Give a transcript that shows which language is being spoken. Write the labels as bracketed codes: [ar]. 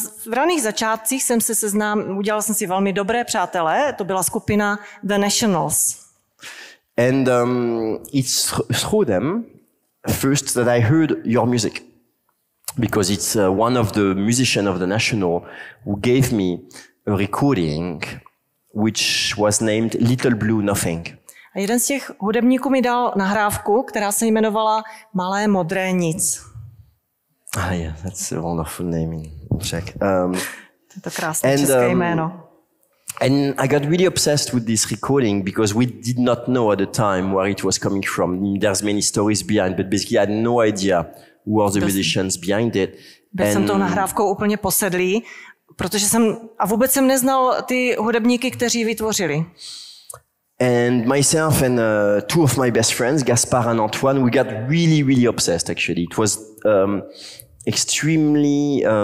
[cs] V raných začátcích jsem se udělal jsem si velmi dobré přátelé, to byla skupina The Nationals. [en] And it's through them first that I heard your music. Because it's one of the musicians of The National who gave me a recording which was named Little Blue Nothing. [cs] A jeden z těch hudebníků mi dal nahrávku, která se jmenovala Malé modré nic. [en] Yeah, that's a wonderful name in Czech. [cs] To je to krásné české jméno. [en] And I got really obsessed with this recording because we did not know at the time where it was coming from. There's many stories behind, but basically I had no idea who were the musicians behind it. [cs] Byl jsem tou nahrávkou úplně posedlý, protože vůbec jsem neznal ty hudebníky, kteří vytvořili. [en] And myself and 2 of my best friends, Gaspar and Antoine, we got really, really obsessed, actually. It was extremely